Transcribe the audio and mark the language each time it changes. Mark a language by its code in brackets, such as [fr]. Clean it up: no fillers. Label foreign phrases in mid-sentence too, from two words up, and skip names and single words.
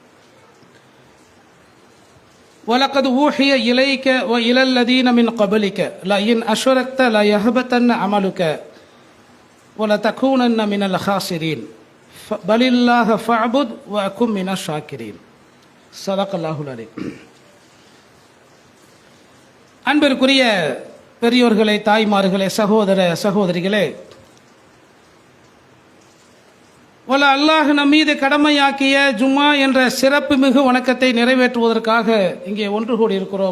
[ar] ولقد أوحي إليك وإلى الذين من قبلك لئن أشركت ليحبطن عملك ولتكونن من الخاسرين بل الله فاعبد وأكن من الشاكرين. صدق الله العظيم. [ta] அன்பிற்குரிய பெரியோர்களே, தாய்மார்களே, சகோதர சகோதரிகளே, அல்லாஹ் நம் மீது கடமையாக்கிய ஜும்மா என்ற சிறப்பு மிகு வணக்கத்தை நிறைவேற்றுவதற்காக இங்கே ஒன்று கூடி இருக்கிறோம்.